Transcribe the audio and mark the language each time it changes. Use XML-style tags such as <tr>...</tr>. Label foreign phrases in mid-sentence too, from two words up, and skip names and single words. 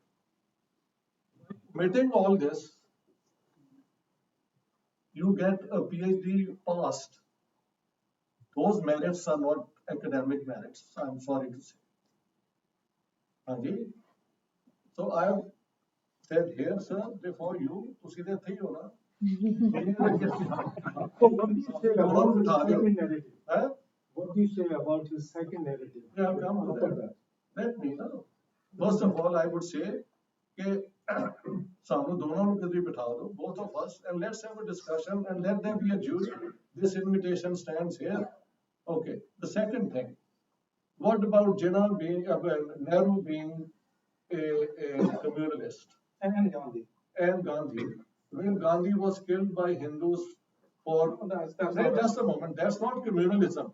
<en>Admitting all this, you get a PhD passed. Those merits are not academic merits, I'm sorry to say. So said, here, sir, before you,</en> <pa>ਤੁਸੀਂ ਤੇ ਇੱਥੇ ਹੀ ਹੋ ਨਾ।</pa> <en>So what do you say about his Huh? second narrative? Huh? What do you say about his second narrative? Yeah, I'll come to that. Let me know. First of all, I would say</en> <pa>ਕਿ ਸਾਨੂੰ ਦੋਨਾਂ ਨੂੰ ਕਿਤੇ ਬਿਠਾ ਦਿਓ,</pa> <en>both of us, and let's have a discussion and let there be a jury. This invitation stands here. Okay. The second thing, what about Jinnah being, Nehru being a communalist? And Gandhi. And Gandhi. When Gandhi was killed by Hindus for, just a moment, that's not communalism.</en>